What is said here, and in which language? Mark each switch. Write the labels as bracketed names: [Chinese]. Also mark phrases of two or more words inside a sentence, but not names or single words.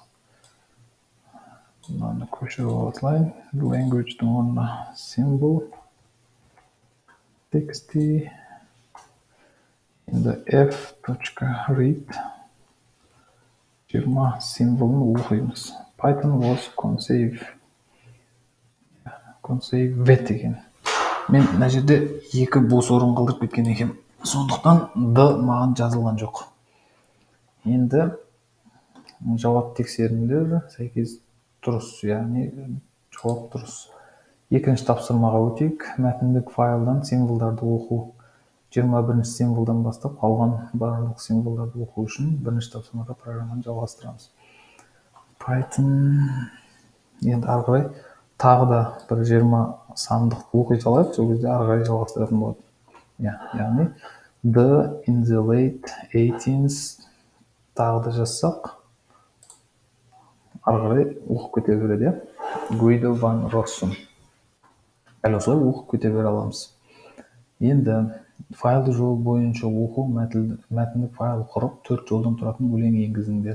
[Kazakh] Мынаны көшіріп алайын. Language-дің орнына [English] symbol txt [Kazakh] енді f.read 20 символын оқимыз. [English] Python was conceived екен. [Kazakh] Мен мына жерде екі бос орын қалдырып кеткен екем. Сондықтан d маған жазылған жоқ. Енді жауап тексеріңдер, сәйкес дұрыс, яғни жауап дұрыс. Екінші тапсырмаға өтейік. Мәтіндік файлдан символдарды оқу. 21 символдан бастап қалған барлық символдарды оқу үшін бірінші тапсырмада программаны жалғастырамыз. Python енді ары қарай тағы да бір 20 сандық оқи салайық, сол кезде ары қарай жалғастыратын болады. Яғни [English] in the late 18th [Kazakh] тағы да жазсақ, ары қарай оқып кете береді. Guido van Rossum. Дәл осылай оқып кете бере аламыз. Енді файлды жол бойынша оқу, мәтіндік файл құрып, 4 жолдан тұратын өлең енгізіңдер.